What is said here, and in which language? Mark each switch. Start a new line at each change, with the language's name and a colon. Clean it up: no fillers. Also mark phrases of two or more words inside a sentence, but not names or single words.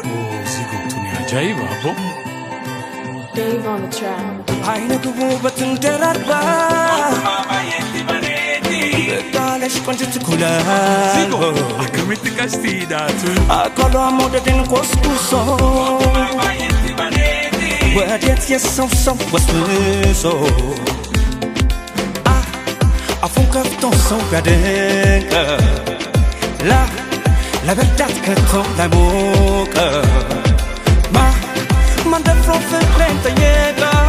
Oromo: Zigotuni ajaib abo.
English: Dave on the track.
Amharic: አይነቱ ውበትን ደራርባ በቃለሽ ቆንጆት ኩላል
Oromo: Zigo akkamitti qastiidhaatu.
Amharic: አካሏ መውደድን ኮስኩሶ ወዴት የሰው ሰው ወስብሶ አፉን ከፍቶ ሰው ቢያደንቅ ለበዳት ከቶ ላይሞቅ ማን ደፍሮ ፍቅሬን ጠየቀ